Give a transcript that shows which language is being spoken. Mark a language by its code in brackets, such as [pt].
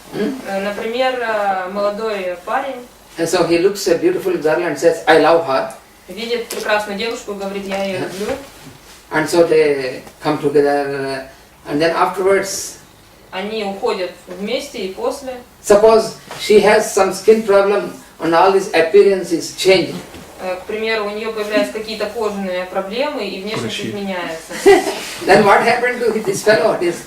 [ru] Например, молодой парень. [en] And so he looks at a beautiful girl and says, I love her. [ru] Видит прекрасную девушку и говорит, я ее люблю. [en] And so they come together, and then afterwards, [ru] они уходят вместе и после. [en] Suppose she has some skin problem and all this appearance is changing. [ru] К примеру, у нее появляются какие-то кожные проблемы и внешность изменяется. [en] Then what happened to this fellow?